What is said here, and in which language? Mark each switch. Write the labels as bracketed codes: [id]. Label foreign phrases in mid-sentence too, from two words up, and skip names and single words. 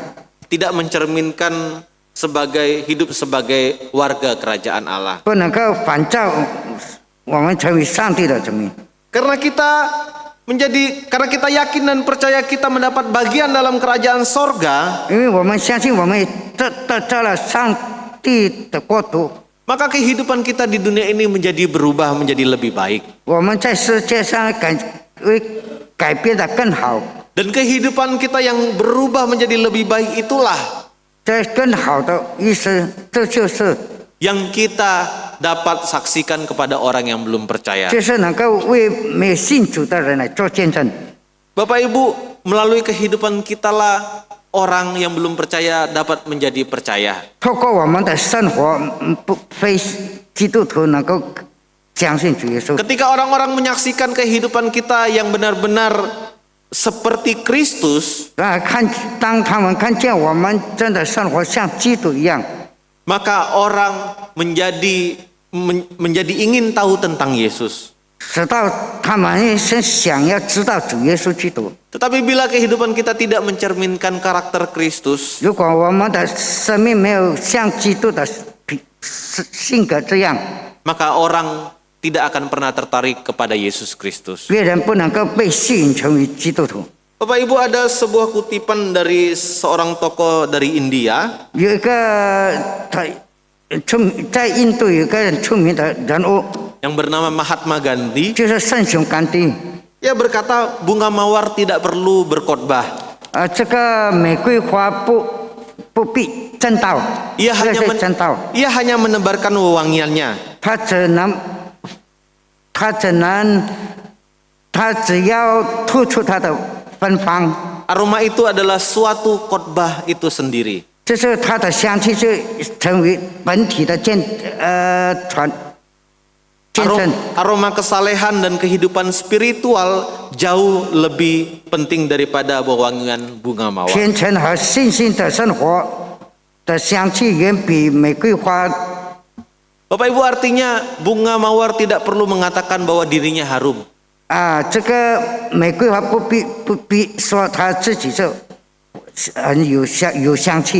[id] tidak mencerminkan hidup sebagai warga kerajaan Allah. [zh] 不能够反照我们成为上帝的子民。 [id] Karena kita yakin dan percaya kita mendapat bagian dalam kerajaan sorga, [zh] 因为我们相信我们得到了上帝的国度， [id] maka kehidupan kita di dunia ini menjadi berubah menjadi lebih baik. [zh] 我们在世界上会改变得更好。 [id] Dan kehidupan kita yang berubah menjadi lebih baik itulah [zh] 这更好的意思，这就是 [id] yang kita dapat saksikan kepada orang yang belum percaya. [zh] 就是能够为没有信主的人来做见证。 [id] Bapak Ibu, melalui kehidupan kitalah orang yang belum percaya dapat menjadi percaya. [zh] 透过我们的生活，不非基督徒能够相信主耶稣。 [id] Ketika orang-orang menyaksikan kehidupan kita yang benar-benar seperti Kristus, [zh] 当他们看见我们真的生活像基督一样， [id] maka orang menjadi ingin tahu tentang Yesus. [zh] 直到他们想要知道主耶稣基督。 [id] Tetapi bila kehidupan kita tidak mencerminkan karakter Kristus, [zh] 如果我们的生命没有像基督的性格这样， [id] maka orang tidak akan pernah tertarik kepada Yesus Kristus. [zh] 别人不能够被吸引成为基督徒。 [id] Bapak Ibu, ada sebuah kutipan dari seorang tokoh dari India. [zh] 有一个在印度有一个很出名的人物， [id] yang bernama Mahatma Gandhi. [zh] 就是圣雄甘地。 [id] Ia berkata bunga mawar tidak perlu berkhotbah. [zh] 这个玫瑰花不必正道， [id] Ia hanya menebarkan wewangiannya. [zh] 他只要吐出他的芬芳， [id] Aroma itu adalah suatu khotbah itu sendiri. [zh] 就是他的香气就成为本体的见证。 [id] Aroma kesalehan dan kehidupan spiritual jauh lebih penting daripada wewangian bunga mawar. [zh] 虔诚和信心的生活的香气远比玫瑰花。 [id] Bapak Ibu, artinya bunga mawar tidak perlu mengatakan bahwa dirinya harum. [zh] 这个玫瑰花不必说他自己是很有香气。